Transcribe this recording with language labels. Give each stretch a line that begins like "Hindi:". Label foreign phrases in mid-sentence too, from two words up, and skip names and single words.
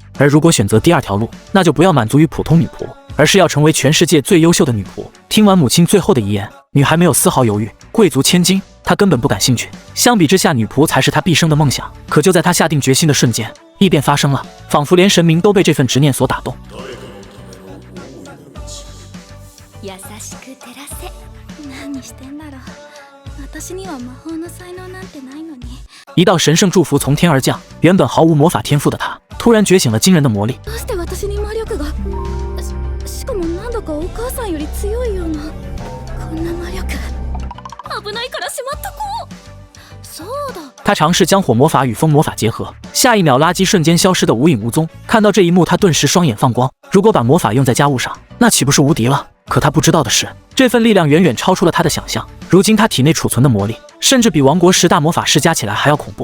Chinese: 而如果选择第2条路，那就不要满足于普通女仆，而是要成为全世界最优秀的女仆。听完母亲最后的遗言，女孩没有丝毫犹豫，贵族千金她根本不感兴趣，相比之下，女仆才是她毕生的梦想。可就在她下定决心的瞬间，异变发生了，仿佛连神明都被这份执念所打动。
Japanese: 優しく照らせ。何してんだろう。私には魔法の才能なんてないのに。
Chinese: 一道神圣祝福從天而降，原本毫無魔法天賦的她，突然覺醒了驚人的魔力。
Japanese: どうして私に魔力が？しかもなんだかお母さんより強いような。こんな魔力。危ないからしまっとこう。そうだ。
Chinese: 他尝试将火魔法与风魔法结合，下一秒垃圾瞬间消失得无影无踪。看到这一幕，他顿时双眼放光。如果把魔法用在家务上，那岂不是无敌了？可他不知道的是，这份力量远远超出了他的想象。如今他体内储存的魔力，甚至比王国10大魔法师加起来还要恐怖。